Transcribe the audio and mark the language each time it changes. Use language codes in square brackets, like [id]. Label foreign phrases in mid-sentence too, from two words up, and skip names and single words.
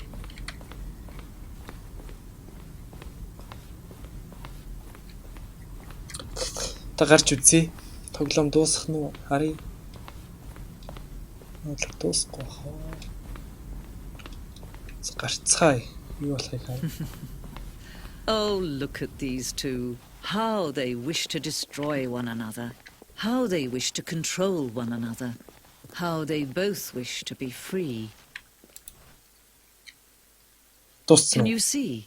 [mn] Та гарч үзье. Тоглоом дуусах нь харъя. Нэг дуусахгүй хаа. Гарцгаая. Юу болохыг харъя. [en] Oh, look at these two. How they wish to destroy one another. How they wish to control one another. How they both wish to be free. Can you see?